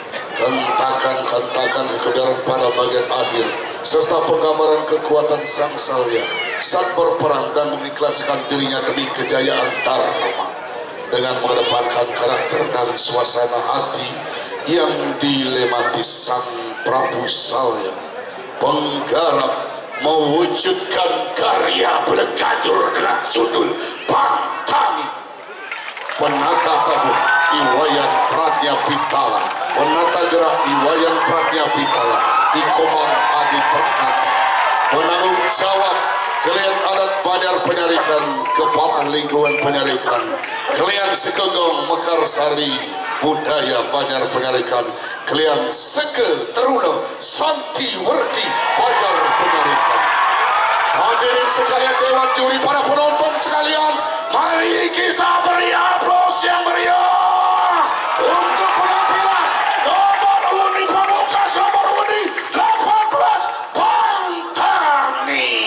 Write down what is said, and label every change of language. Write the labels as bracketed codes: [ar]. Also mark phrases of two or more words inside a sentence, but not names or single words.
[id] Hentakan kebenaran pada bagian akhir serta penggambaran kekuatan sang Salya saat berperang dan mengikhlaskan dirinya demi kejayaan Dharma dengan mengedepankan karakter dan suasana hati yang dilematis. Sang Prabu Salya penggarap mewujudkan karya Blegadur dengan judul Pantani. Penata tabur Iwayan Pratnya Pitala, penata gerak Iwayan Pratnya Pitala, Ikomang Adi Perkata, penanggung jawab kalian adat Banjar Penyarikan, kepala lingkungan penyarikan, kalian Sekenggong Mekarsari budaya Banjar Penyarikan, kalian Seke Teruna Santi Werdi Banjar Penyarikan. Hadirin sekalian, dewan juri, para penonton sekalian, mari kita beri aplaus yang meriah untuk penampilan nomor undi pamungkas, nomor undi 18 Pantani.